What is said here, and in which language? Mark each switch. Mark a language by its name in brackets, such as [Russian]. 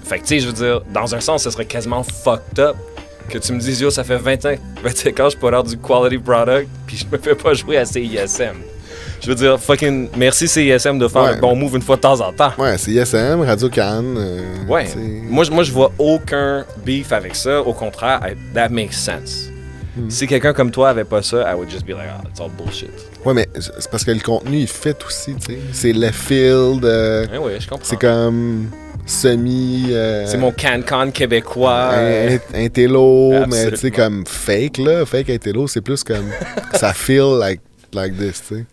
[French] Fait que, tu sais, je veux dire, dans un sens, ce serait quasiment fucked up que tu me dises, yo, ça fait 25 ans que je put out du quality product, puis je me fais pas jouer à CISM. Je veux dire, fucking merci CISM de faire Ouais. un bon move une fois de temps en temps. Ouais, c'est ISM, Radio Cannes. Ouais. t'sais. Moi, je vois aucun beef avec ça. [English] Au contraire, that makes sense. [French] Si quelqu'un comme toi avait pas ça, [English] I would just be like, ah, it's all bullshit. [French] Ouais, mais c'est parce que le contenu, il fit aussi, tu sais. C'est left field. Oui, je comprends. C'est comme semi... C'est mon CanCon québécois. Intello, mais Absolument. tu sais, comme fake, là. Fake Intello, c'est plus comme... ça [English] feel like this, [French] tu sais.